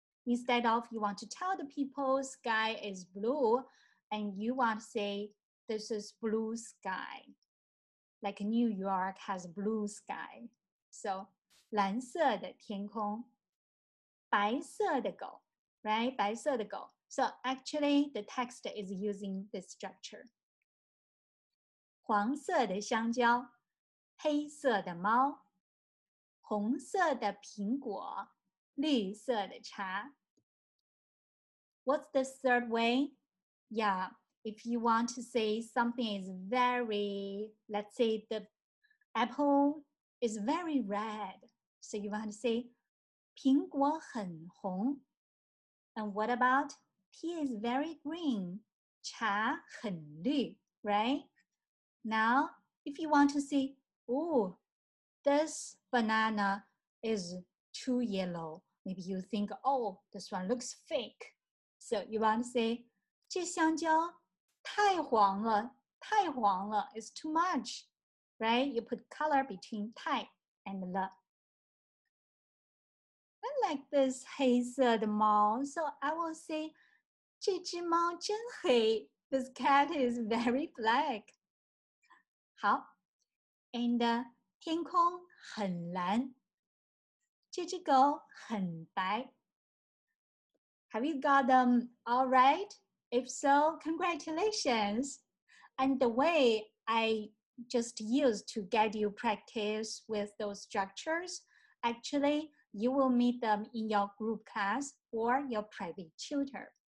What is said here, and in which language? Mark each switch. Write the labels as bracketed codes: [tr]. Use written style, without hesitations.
[en] Instead of you want to tell the people sky is blue, and you want to say this is blue sky. Like New York has blue sky. So [zh] 蓝色的天空.白色的狗, [en] right? [zh] 白色的狗. [en] So actually the text is using this structure. [zh] 黄色的香蕉, 黑色的猫, 红色的苹果, 绿色的茶. [en] What's the third way? Yeah, if you want to say something is very, let's say the apple is very red. So you want to say [zh] 苹果很红. [en] And what about tea is very green? [zh] 茶很绿, [en] right? Now, if you want to say, oh, this banana is too yellow. Maybe you think, oh, this one looks fake. So you want to say, [zh] 这香蕉太黄了,太黄了. [en] It's too much, right? You put color between 太 and 了. I like this [zh] 黑色的猫, [en] so I will say, [zh] 这只猫真黑. [en] This cat is very black. [zh] 好 [en] and [zh] 天空很蓝，这只狗很白。 [en] Have you got them all right? If so, congratulations. And the way I just used to get you practice with those structures, actually, you will meet them in your group class or your private tutor.